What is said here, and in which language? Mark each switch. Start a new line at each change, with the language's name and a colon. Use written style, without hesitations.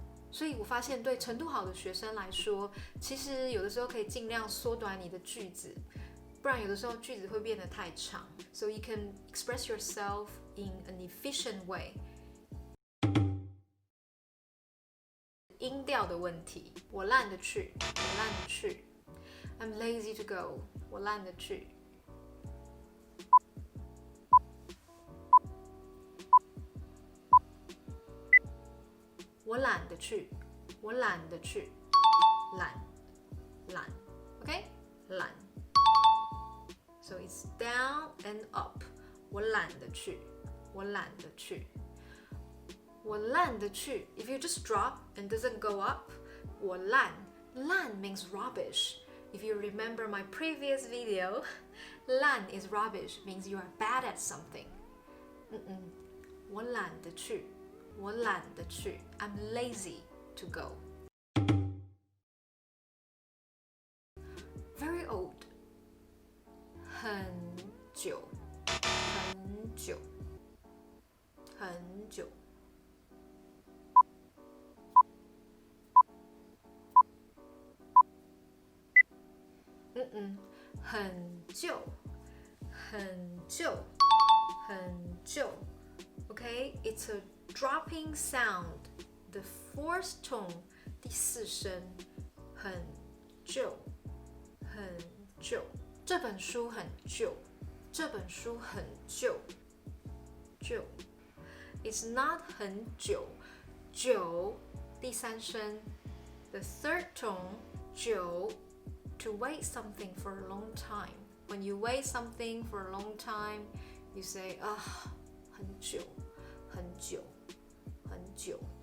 Chinese: 所以我发现，对程度好的学生来说，其实有的时候可以尽量缩短你的句子，不然有的时候句子会变得太长。
English: So you can express yourself in an efficient way。
Chinese: 音调的问题，我懒得去，我懒得去。
English: I'm lazy to go，
Chinese: 我懒得去。我懒得去，我懒得去，懒 ，
English: OK，
Chinese: 懒。
English: So it's down and up。
Chinese: 我懒得去，我懒得去。我懒得去
English: ，if you just drop and doesn't go up，
Chinese: 我懒
English: means rubbish. If you remember my previous video, 懒 is rubbish, means you are bad at something.
Chinese: 我懒得去，我懒得去
English: I'm lazy to go. Very old.
Chinese: 很久，很久，很久。很旧，很旧，很旧。
English: Okay, it's a dropping sound. The fourth tone,
Chinese: 第四声，很旧，很旧。这本书很旧，这本书很旧，旧。
English: It's not
Chinese: 很久，久，第三声。
English: The third tone, 久。 To wait something for a long time. When you wait something for a long time, you say,
Chinese: 很久，很久，很久。